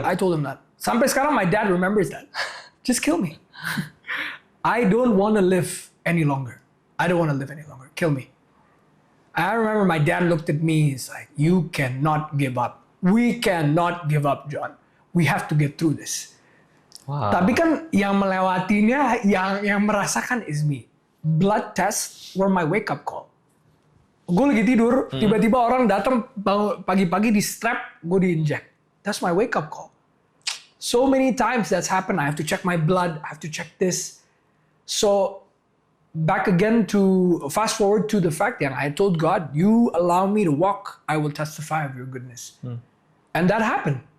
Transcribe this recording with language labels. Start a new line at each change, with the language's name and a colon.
English: I told him that.
Indonesian: Sampai sekarang,
English: my dad remembers that. Just kill me. I don't want to live any longer. Kill me. I remember my dad looked at me. He's like, you cannot give up. We cannot give up, John. We have to get through this. Wow.
Indonesian: Tapi kan yang melewatinya, yang merasakan is me.
English: Blood tests were my wake-up call.
Indonesian: Gue lagi tidur, tiba-tiba orang datang pagi-pagi di strap, gue di-inject.
English: That's my wake-up call. So many times that's happened. I have to check my blood. I have to check this. So back again to fast forward to the fact that I told God, you allow me to walk, I will testify of your goodness. And that happened.